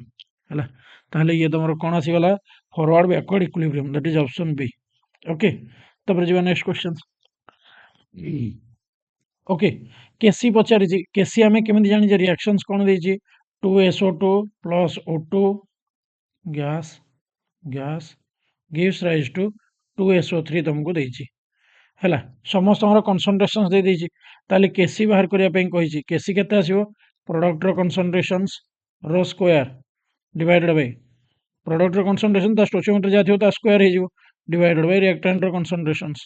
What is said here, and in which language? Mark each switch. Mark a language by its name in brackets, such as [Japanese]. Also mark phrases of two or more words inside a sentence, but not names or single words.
[Odia] ହେଲା, ତାହେଲେ ଇଏ ତମର କଣ ଆସିଗଲା, [English] forward backward equilibrium, that is option B. [Odia] ଓକେ, ତାପରେ ଯିବା [English] next question. [Odia] ଓକେ, କେସି ପଚାରିଛି, କେସି ଆମେ କେମିତି ଜାଣିଛେ, ରିଆକ୍ସନ୍ସ କଣ ଦେଇଛି, [English] 2SO2 plus O2 gas, gas gives rise to 2SO3 [Odia] ତମକୁ ଦେଇଛି। ହେଲା, ସମସ୍ତଙ୍କର କନସେଣ୍ଟ୍ରେସନ୍ସ ଦେଇ ଦେଇଛି। ତାହେଲେ କେସି ବାହାର କରିବା ପାଇଁ କହିଛି, କେସି କେତେ ଆସିବ, ପ୍ରଡକ୍ଟର [English] concentrations raise square divided by [Odia] ପ୍ରଡକ୍ଟର କନସେଣ୍ଟ୍ରେସନ୍ ତା ଷ୍ଟୋଚିଓମେଟ୍ରି ଯାହା ଥିବ ତା ସ୍କୋୟାର ହେଇଯିବ, [English] divided by [Odia] ରିଆକ୍ଟାଣ୍ଟର କନସେଣ୍ଟ୍ରେସନ୍ସ।